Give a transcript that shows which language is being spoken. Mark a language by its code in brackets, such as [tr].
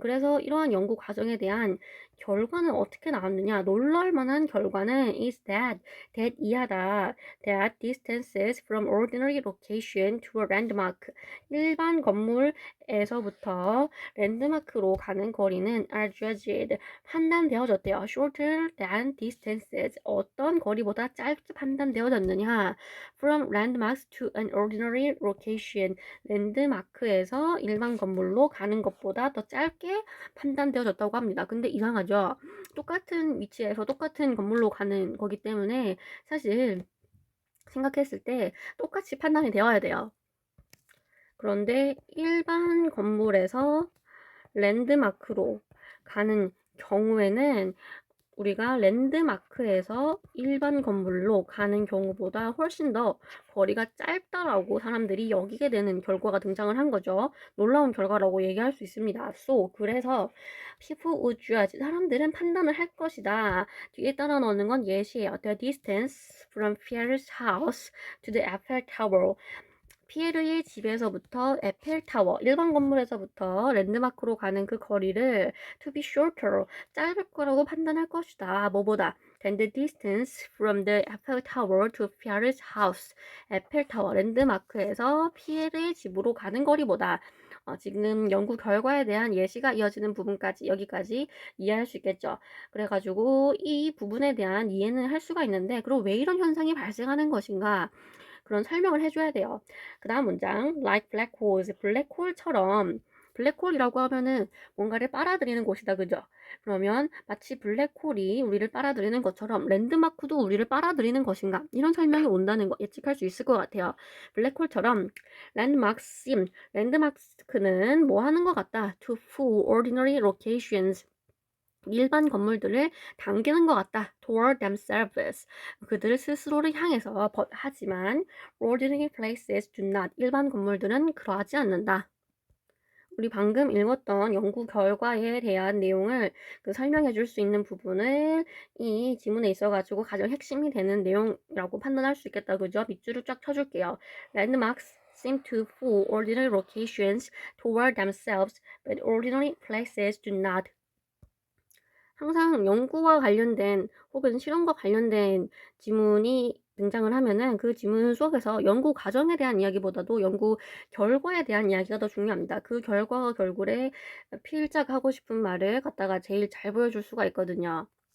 [ko] 그래서 이러한 연구 과정에 대한 결과는 어떻게 나왔느냐? 놀랄 만한 결과는 [en] is that [ko] 이하다. [en] That distances from ordinary location to a landmark. [ko] 일반 건물에서부터 랜드마크로 가는 거리는 [en] are judged. [ko] 판단되어졌대요. [en] Shorter than distances. [ko] 어떤 거리보다 짧게 판단되어졌느냐? [en] From landmarks to an ordinary location. [ko] 랜드마크에서 일반 건물로 가는 것보다 더 짧게 판단되어졌다고 합니다. 근데 이상하죠? 똑같은 위치에서 똑같은 건물로 가는 거기 때문에 사실 생각했을 때 똑같이 판단이 되어야 돼요. 그런데 일반 건물에서 랜드마크로 가는 경우에는 우리가 랜드마크에서 일반 건물로 가는 경우보다 훨씬 더 거리가 짧다라고 사람들이 여기게 되는 결과가 등장을 한 거죠. 놀라운 결과라고 얘기할 수 있습니다. 그래서 [en] people would judge, [ko] 사람들은 판단을 할 것이다. 뒤에 따라 넣는 건 예시예요. [en] The distance from Pierre's house to the Eiffel Tower. [ko] 피에르의 집에서부터 에펠타워, 일반 건물에서부터 랜드마크로 가는 그 거리를 [en] to be shorter, [ko] 짧을 거라고 판단할 것이다. 뭐보다? [en] than the distance from the Eiffel Tower to Pierre's house. [ko] 에펠타워, 랜드마크에서 피에르의 집으로 가는 거리보다. 지금 연구 결과에 대한 예시가 이어지는 부분까지 여기까지 이해할 수 있겠죠. 그래가지고 이 부분에 대한 이해는 할 수가 있는데 그럼 왜 이런 현상이 발생하는 것인가? 그런 설명을 해줘야 돼요. 그 다음 문장 [en] like black holes, [ko] 블랙홀처럼 블랙홀이라고 하면은 뭔가를 빨아들이는 곳이다 그죠? 그러면 마치 블랙홀이 우리를 빨아들이는 것처럼 랜드마크도 우리를 빨아들이는 것인가? 이런 설명이 온다는 거 예측할 수 있을 것 같아요. 블랙홀처럼 랜드마크는 뭐 하는 것 같다? [en] To fool ordinary locations. [ko] 일반 건물들을 당기는 것 같다. [en] toward themselves. [ko] 그들 스스로를 향해서. 하지만 [en] ordinary places do not. [ko] 일반 건물들은 그러하지 않는다. 우리 방금 읽었던 연구 결과에 대한 내용을 설명해 줄 수 있는 부분을 이 지문에 있어가지고 가장 핵심이 되는 내용이라고 판단할 수 있겠다. 그죠? 밑줄을 쫙 쳐줄게요. [en] Landmarks seem to fool ordinary locations toward themselves, but ordinary places do not. [ko] 항상 연구와 관련된 혹은 실험과 관련된 지문이 등장을 하면은 그 지문 속에서 연구 과정에 대한 이야기보다도 연구 결과에 대한 이야기가 더 중요합니다. 그 결과와 결과에 필자가 하고 싶은 말을 갖다가 제일 잘 보여줄 수가 있거든요.